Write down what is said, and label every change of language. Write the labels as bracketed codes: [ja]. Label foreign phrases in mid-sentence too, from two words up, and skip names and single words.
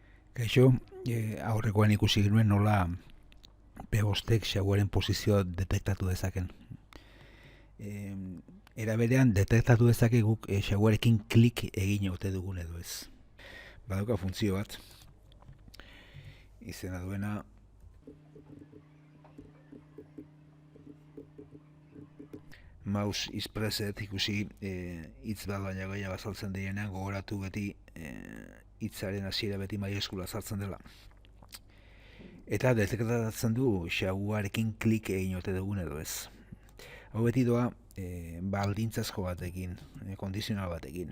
[eu] Kaixo, aurrekoan ikusi genuen nola P5ek xaguaren posizioa detektatu dezaken. Era berean detektatu dezake guk xaguarekin klik egin ote dugun edo ez. Badauka funtzio bat, izena duena mouse is pressed ikusi hitz bat baina gehiago azaltzen direnean gogoratu beti hitzaren hasiera beti maieskula azaltzen dela. Eta detektatzen du xaguarekin klik egin ote dugun edo ez. Hau beti doa baldintzazko batekin, kondizional batekin.